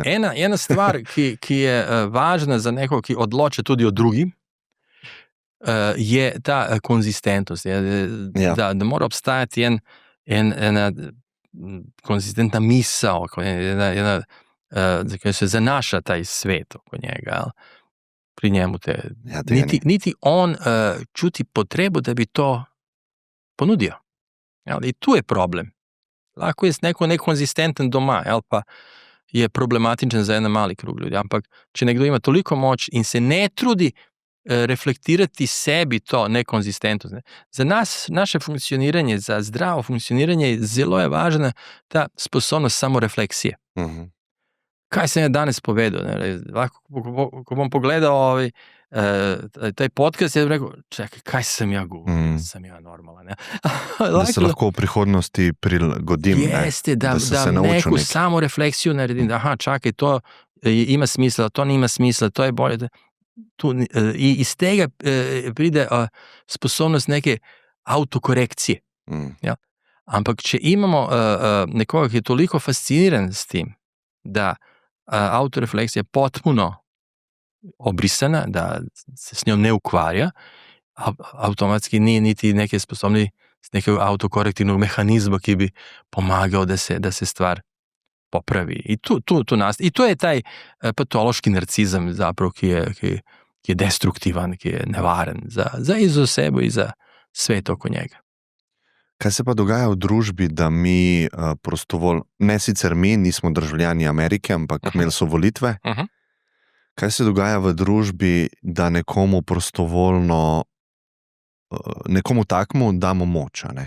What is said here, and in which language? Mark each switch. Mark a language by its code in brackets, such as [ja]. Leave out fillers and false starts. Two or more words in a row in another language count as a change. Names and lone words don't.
[sl] Ena stvar, ki je važna za nekoga, ki odloča tudi o drugim, je ta konzistentnost, da mora obstajati ena konzistentna misao, ki se zanaša taj svet oko njega, pri njemu [hr] niti on čuti potrebu da bi to ponudio. I tu je problem. [sl] Lahko je neko nekonzistenten doma, pa je problematičen [hr] za jedan mali krug ljudi, [sl] ampak če nekdo ima toliko moć in se ne trudi reflektirati sebi to nekonzistentnost. Za nas, naše funkcioniranje, za zdravo funkcioniranje, zelo je važna ta sposobnost samorefleksije. [hr] Kaj sam ja danes povedao? Ko bom pogledao taj podcast, ja bih rekao, čekaj, kaj sam ja govorio? Sam ja normalan. [sl] Da se lahko v prihodnosti prilagodim. [hr] Jeste, da neku samorefleksiju naredim. Aha, čakaj, to ima smisla, to nima smisla, to je bolje. I iz tega pride sposobnost neke autokorekcije. [sl] Ampak če imamo nekoga, [hr] ki je toliko fasciniran s tim, da autorefleksija potpuno obrisana, da se s njom ne ukvarja, automatski nije niti neke sposobni nekog autokorektivnog mehanizma ki bi pomagao da se stvar popravi. I to je taj patološki narcizam zapravo ki je destruktivan, ki je nevaren za i za sebe i za svet oko njega. [sl] Kaj se pa dogaja v družbi, da mi prostovoljno, ne sicer mi, nismo državljani Amerike, ampak imeli so volitve, kaj se dogaja v družbi, da nekomu prostovoljno, nekomu takmu damo moč, ne?